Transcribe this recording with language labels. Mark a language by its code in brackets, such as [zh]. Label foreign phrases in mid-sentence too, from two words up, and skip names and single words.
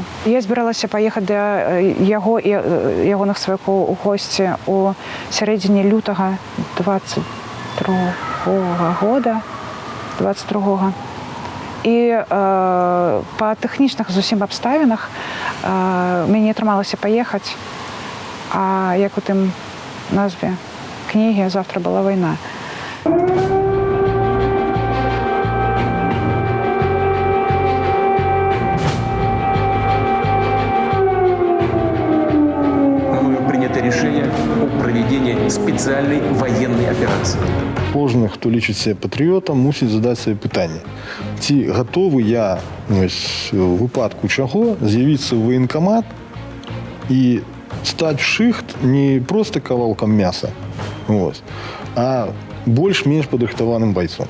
[be] Я збіралася паехаць да яго і ягоных сваякоў у госці у сярэдзіне лютага 22 года. І па тэхнічных зусім абставінах мяне атрымалася паехаць, а як у тым назве кнігі «Завтра была вайна». [ru] Принято решение о проведении специальной военной операции. [be] Кожны, хто лічыць себе патрыётам, мусіць задаць сабе пытанне. Ці гатовы я, у выпадку чаго, з'явіцца ў ваенкамат і стаць в шыхт не проста кавалкам мяса, а больш-менш падрыхтаваным байцом.